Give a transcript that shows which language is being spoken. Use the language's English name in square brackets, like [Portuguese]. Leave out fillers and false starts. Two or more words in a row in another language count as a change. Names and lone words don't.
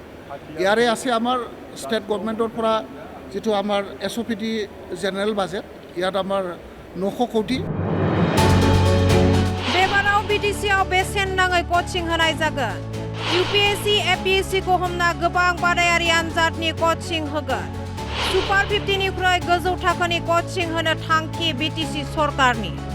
[Assamese] ইয়াৰে আছে আমাৰ [English] state government's [Assamese] পৰা যিটো আমাৰ SOPD [English] general budget [Assamese] ইয়াত আমাৰ 900 কোটি। [Bodo] बेबाराव BTCआव बेसेन नाङै कचिं होनाय जागोन। UPSC APSCख हमना गोबां बादायारि आनजादनि कचिं होगोन। सुपार 50निख्रुइ गोजौ थाखोनि कचिं होनो थांखि BTC सरकारनि।